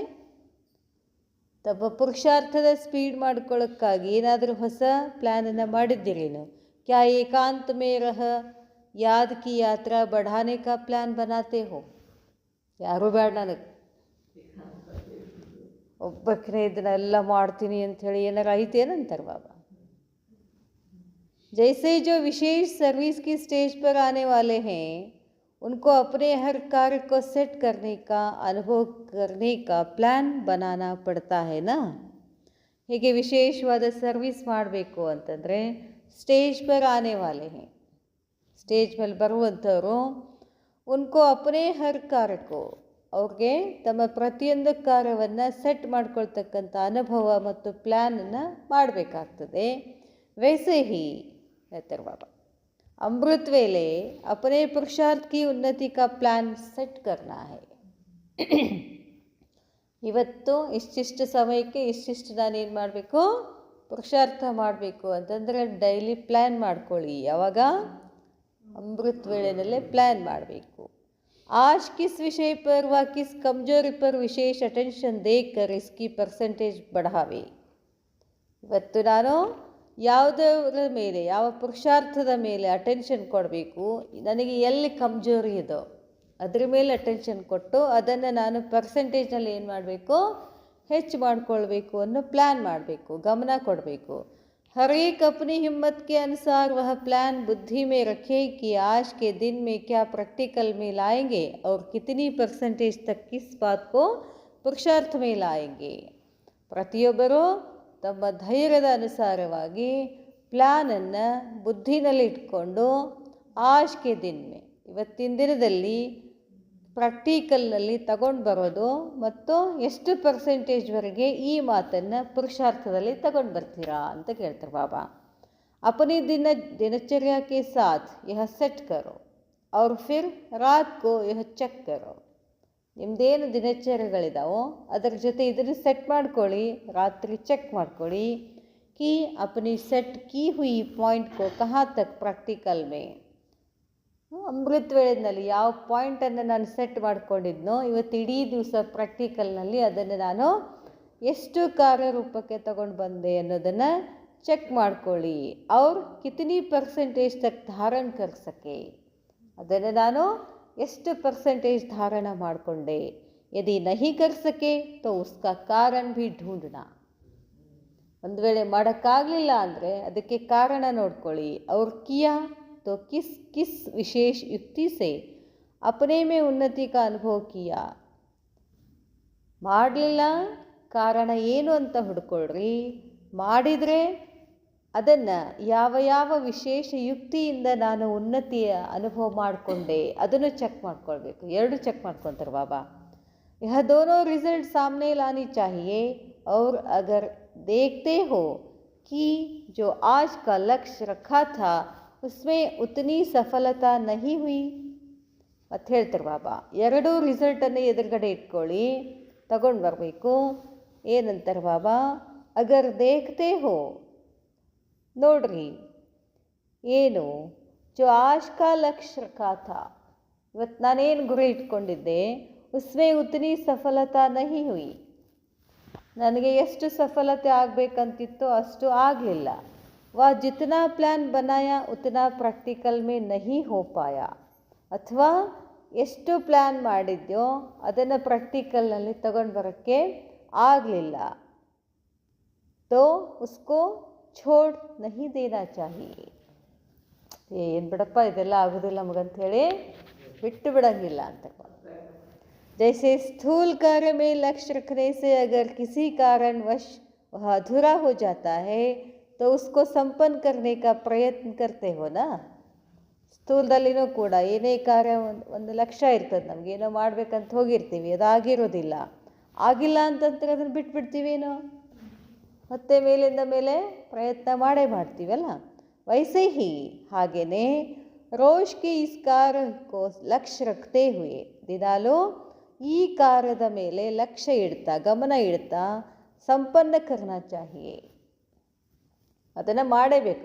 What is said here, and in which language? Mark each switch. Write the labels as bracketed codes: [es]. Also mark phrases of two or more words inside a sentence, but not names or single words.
[kn] ತಮ್ಮ ಪುರುಷಾರ್ಥದ ಸ್ಪೀಡ್ ಮಾಡ್ಕೊಳ್ಳೋಕ್ಕಾಗಿ ಏನಾದರೂ ಹೊಸ ಪ್ಲ್ಯಾನನ್ನು ಮಾಡಿದ್ದೀರೇನು? [hi] क्या एकांत में रह याद की यात्रा बढ़ाने का प्लान बनाते हो? [kn] ಯಾರೂ ಬೇಡ ನನಗೆ, ಒಬ್ಬಕ್ಕನೇ ಇದನ್ನೆಲ್ಲ ಮಾಡ್ತೀನಿ ಅಂಥೇಳಿ ಏನಾರು ಐತೇನಂತಾರೆ ಬಾಬಾ. [hi] जैसे जो विशेष सर्विस की स्टेज पर आने वाले हैं उनको अपने हर कार्य को सेट करने का, अनुभव करने का प्लान बनाना पड़ता है ना. [kn] ಹೀಗೆ ವಿಶೇಷವಾದ ಸರ್ವಿಸ್ ಮಾಡಬೇಕು ಅಂತಂದರೆ [hi] स्टेज पर आने वाले हैं, [kn] ಸ್ಟೇಜ್ ಮೇಲೆ ಬರುವಂಥವರು [hi] उनको अपने हर [kn] ಕಾರ್ಯಕ್ಕೋ, ಅವ್ರಿಗೆ ತಮ್ಮ ಪ್ರತಿಯೊಂದು ಕಾರ್ಯವನ್ನು ಸೆಟ್ ಮಾಡ್ಕೊಳ್ತಕ್ಕಂಥ ಅನುಭವ ಮತ್ತು ಪ್ಲ್ಯಾನನ್ನು ಮಾಡಬೇಕಾಗ್ತದೆ. [hi] वैसे ही [kn] ಹೇಳ್ತಾರೆ ಬಾಬಾ, [hi] अमृत वेले अपने पुरुषार्थ की उन्नति का प्लान सेट करना है. [kn] ಇವತ್ತು ಇಷ್ಟಿಷ್ಟು ಸಮಯಕ್ಕೆ ಇಷ್ಟಿಷ್ಟು ನಾನೇನು ಮಾಡಬೇಕು? ಪುರುಷಾರ್ಥ ಮಾಡಬೇಕು ಅಂತಂದರೆ ಡೈಲಿ ಪ್ಲ್ಯಾನ್ ಮಾಡ್ಕೊಳ್ಳಿ. ಯಾವಾಗ? ಅಮೃತ ವೇಳೆಯಲ್ಲೇ ಪ್ಲ್ಯಾನ್ ಮಾಡಬೇಕು. [hi] आज किस विषय पर व किस कमजोरी पर विशेष अटेंशन देकर इसकी परसेंटेज बढ़ावे. [kn] ಇವತ್ತು ನಾನು ಯಾವುದರ ಮೇಲೆ, ಯಾವ ಪುರುಷಾರ್ಥದ ಮೇಲೆ ಅಟೆನ್ಷನ್ ಕೊಡಬೇಕು, ನನಗೆ ಎಲ್ಲಿ ಕಮ್ಜೋರಿ ಇದೋ ಅದ್ರ ಮೇಲೆ ಅಟೆನ್ಷನ್ ಕೊಟ್ಟು ಅದನ್ನು ನಾನು ಪರ್ಸೆಂಟೇಜ್ನಲ್ಲಿ ಏನು ಮಾಡಬೇಕು? ಹೆಚ್ಚು ಮಾಡಿಕೊಳ್ಬೇಕು ಅನ್ನೋ ಪ್ಲ್ಯಾನ್ ಮಾಡಬೇಕು, ಗಮನ ಕೊಡಬೇಕು. [hi] हर एक अपनी हिम्मत के अनुसार वह प्लान बुद्धि में रखे कि आज के दिन में क्या प्रैक्टिकल में लाएंगे और कितनी परसेंटेज तक किस बात को पुरुषार्थ में लाएंगे. [kn] ಪ್ರತಿಯೊಬ್ಬರೂ ತಮ್ಮ ಧೈರ್ಯದ ಅನುಸಾರವಾಗಿ ಪ್ಲ್ಯಾನನ್ನು ಬುದ್ಧಿನಲ್ಲಿ ಇಟ್ಕೊಂಡು [hi] आज के दिन में, [kn] ಇವತ್ತಿನ ದಿನದಲ್ಲಿ ಪ್ರಾಕ್ಟಿಕಲ್ನಲ್ಲಿ ತಗೊಂಡು ಬರೋದು ಮತ್ತು ಎಷ್ಟು ಪರ್ಸೆಂಟೇಜ್ವರೆಗೆ ಈ ಮಾತನ್ನು ಪುರುಷಾರ್ಥದಲ್ಲಿ ತಗೊಂಡು ಬರ್ತೀರಾ ಅಂತ ಕೇಳ್ತಾರೆ ಬಾಬಾ. [hi] अपनी दिनचर्या के साथ यह सेट करो और फिर रात को यह ಚೆಕ್ करो. [kn] ನಿಮ್ಮದೇನು ದಿನಚರ್ಯಗಳಿದಾವೋ ಅದರ ಜೊತೆ ಇದನ್ನು ಸೆಟ್ ಮಾಡ್ಕೊಳ್ಳಿ, ರಾತ್ರಿ ಚೆಕ್ ಮಾಡ್ಕೊಳ್ಳಿ [hi] कि अपनी सेट की हुई पॉइंट को कहाँ तक प्रैक्टिकल में [kn] ಅಮೃತ ವೇಳೆಯಲ್ಲಿ ಯಾವ ಪಾಯಿಂಟನ್ನು ನಾನು ಸೆಟ್ ಮಾಡ್ಕೊಂಡಿದ್ನೋ ಇವತ್ತು ಇಡೀ ದಿವಸ ಪ್ರಾಕ್ಟಿಕಲ್ನಲ್ಲಿ ಅದನ್ನು ನಾನು ಎಷ್ಟು ಕಾರ್ಯರೂಪಕ್ಕೆ ತಗೊಂಡು ಬಂದೆ ಅನ್ನೋದನ್ನು ಚೆಕ್ ಮಾಡ್ಕೊಳ್ಳಿ. [hi] ಅವ್ರು कितनी परसेंटेज तक धारण कर सके, [kn] ಅದನ್ನು ನಾನು ಎಷ್ಟು ಪರ್ಸೆಂಟೇಜ್ ಧಾರಣ ಮಾಡಿಕೊಂಡೆ. [hi] यदि नहीं कर सके तो उसका कारण भी ढूंढना. [kn] ಒಂದು ವೇಳೆ ಮಾಡೋಕ್ಕಾಗಲಿಲ್ಲ ಅಂದರೆ ಅದಕ್ಕೆ ಕಾರಣ ನೋಡ್ಕೊಳ್ಳಿ. [hi] ಅವ್ರು ಕಿಯಾ तो किस किस विशेष युक्ति से अपने में उन्नति का अनुभव किया. [kn] ಮಾಡಲಿಲ್ಲ ಕಾರಣ ಏನು ಅಂತ ಹುಡ್ಕೊಳ್ರಿ. ಮಾಡಿದರೆ ಅದನ್ನು ಯಾವ ಯಾವ ವಿಶೇಷ ಯುಕ್ತಿಯಿಂದ ನಾನು ಉನ್ನತಿಯ ಅನುಭವ ಮಾಡಿಕೊಂಡೆ ಅದನ್ನು ಚೆಕ್ ಮಾಡ್ಕೊಳ್ಬೇಕು. ಎರಡು ಚೆಕ್ ಮಾಡ್ಕೊತಾರೆ ಬಾಬಾ. [hi] यह दोनों रिजल्ट सामने लानी चाहिए और अगर देखते हो कि जो आज का लक्ष्य रखा था उसमें उतनी सफलता नहीं हुई [kn] ಮತ್ತು ಹೇಳ್ತಾರೆ ಬಾಬಾ. ಎರಡೂ ರಿಸಲ್ಟನ್ನು ಎದುರುಗಡೆ ಇಟ್ಕೊಳ್ಳಿ, ತಗೊಂಡು ಬರಬೇಕು. ಏನಂತಾರೆ ಬಾಬಾ, [hi] अगर देखते हो, [kn] ನೋಡ್ರಿ ಏನು [hi] जो आज का लक्ष्य रखा था, [kn] ಇವತ್ತು ನಾನೇನು ಗುರಿ ಇಟ್ಕೊಂಡಿದ್ದೆ, [hi] उसमें उतनी सफलता नहीं हुई, [kn] ನನಗೆ ಎಷ್ಟು ಸಫಲತೆ ಆಗಬೇಕಂತಿತ್ತೋ ಅಷ್ಟು ಆಗಲಿಲ್ಲ. [hi] वह जितना प्लान बनाया उतना प्रैक्टिकल में नहीं हो पाया, [kn] ಅಥವಾ ಎಷ್ಟು ಪ್ಲ್ಯಾನ್ ಮಾಡಿದ್ಯೋ ಅದನ್ನು ಪ್ರಾಕ್ಟಿಕಲ್ನಲ್ಲಿ ತಗೊಂಡು ಬರೋಕ್ಕೆ ಆಗಲಿಲ್ಲ. [hi] तो उसको छोड़ नहीं देना चाहिए. [kn] ಏನು ಬಿಡಪ್ಪ ಇದೆಲ್ಲ ಆಗೋದಿಲ್ಲ ನಮಗಂಥೇಳಿ ಬಿಟ್ಟು ಬಿಡೋಂಗಿಲ್ಲ ಅಂತ. [hi] जैसे स्थूल कार्य में लक्ष्य रखने से अगर किसी कारणवश वह अधूरा हो जाता है तो उसको संपन्न करने का प्रयत्न करते हो ना. [kn] ಸ್ಥೂಲದಲ್ಲಿನೂ ಕೂಡ ಏನೇ ಕಾರ್ಯ ಒಂದು ಲಕ್ಷ್ಯ ಇರ್ತದೆ, ನಮಗೇನೋ ಮಾಡಬೇಕಂತ ಹೋಗಿರ್ತೀವಿ, ಅದಾಗಿರೋದಿಲ್ಲ, ಆಗಿಲ್ಲ ಅಂತಂದ್ರೆ ಅದನ್ನು ಬಿಟ್ಬಿಡ್ತೀವೇನೋ, ಮತ್ತೆ ಮೇಲಿಂದ ಮೇಲೆ ಪ್ರಯತ್ನ ಮಾಡೇ ಮಾಡ್ತೀವಲ್ಲ. [hi] वैसे ही [kn] ಹಾಗೆಯೇ [hi] रोज़ की इस कार्य को लक्ष्य रखते हुए, [kn] ದಿನಾಲೂ ಈ ಕಾರ್ಯದ ಮೇಲೆ ಲಕ್ಷ್ಯ ಇಡ್ತಾ ಗಮನ ಇಡ್ತಾ [hi] संपन्न करना चाहिए, [kn] ಅದನ್ನು ಮಾಡೇಬೇಕು.